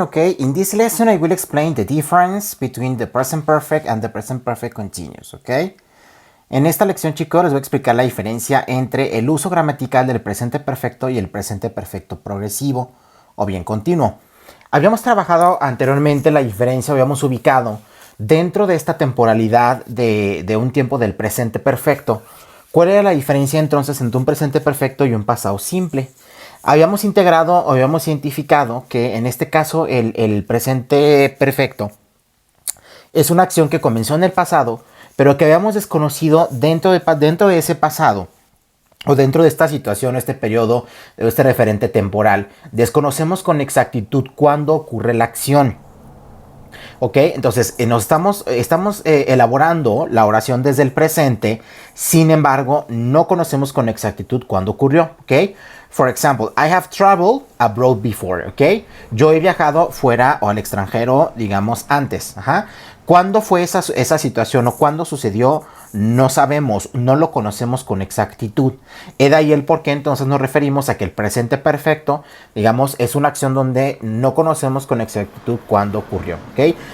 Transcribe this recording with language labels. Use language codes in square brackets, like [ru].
[en] Okay, in this lesson I will explain the difference between the present perfect and the present perfect continuous. [es] Okay, en esta lección, chicos, les voy a explicar la diferencia entre el uso gramatical del presente perfecto y el presente perfecto progresivo o bien continuo. Habíamos trabajado anteriormente la diferencia, habíamos ubicado dentro de esta temporalidad de un tiempo del presente perfecto. ¿Cuál era la diferencia entonces entre un presente perfecto y un pasado simple? Habíamos integrado o habíamos identificado que en este caso el presente perfecto es una acción que comenzó en el pasado, pero que habíamos desconocido dentro de ese pasado o dentro de esta situación, este periodo, este referente temporal. Desconocemos con exactitud cuándo ocurre la acción. ¿Ok? Entonces estamos elaborando la oración desde el presente, sin embargo, no conocemos con exactitud cuándo ocurrió. ¿Ok? [en] For example, I have traveled abroad before. [es] ¿Ok? Yo he viajado fuera o al extranjero, digamos, antes. Ajá. ¿Cuándo fue esa situación o cuándo sucedió? No sabemos, no lo conocemos con exactitud. Es de ahí el por qué entonces nos referimos a que el presente perfecto, digamos, es una acción donde no conocemos con exactitud cuándo ocurrió. ¿Ok?